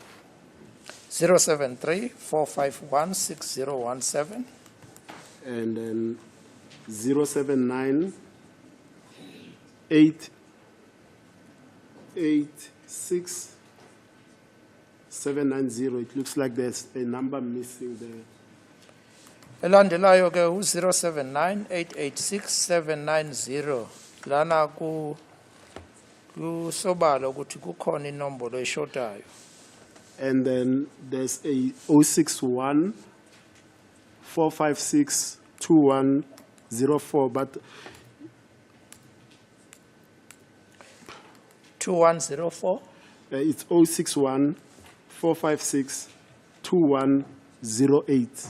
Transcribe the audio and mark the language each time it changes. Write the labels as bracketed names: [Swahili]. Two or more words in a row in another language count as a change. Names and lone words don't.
[English] 073 451 6017 And then 079 886 790. It looks like there's a number missing there. [North Ndebele] elandelayo ke u079 886 790 lana kusobala ukuthi kukhona inombolo eshotayo. [English] And then there's a 061 456 2104, but 2104 it's 061 456 2108.